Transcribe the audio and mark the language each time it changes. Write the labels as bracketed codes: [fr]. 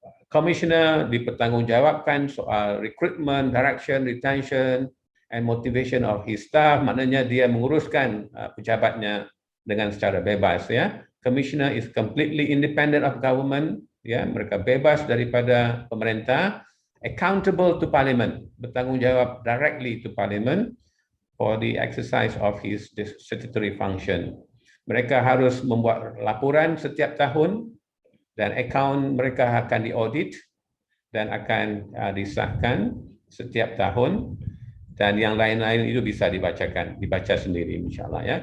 [en] Commissioner [ms] dipertanggungjawabkan soal [en] recruitment, direction, retention, and motivation of his staff. [ms] Maknanya dia menguruskan pejabatnya dengan secara bebas, ya. [en] Commissioner is completely independent of government, ya. [ms] Mereka bebas daripada pemerintah, [en] accountable to Parliament, [ms] bertanggungjawab [en] directly to Parliament for the exercise of his statutory function. [ms] Mereka harus membuat laporan setiap tahun dan akaun mereka akan diaudit dan akan disahkan setiap tahun, dan yang lain-lain itu bisa dibaca sendiri insyaAllah ya.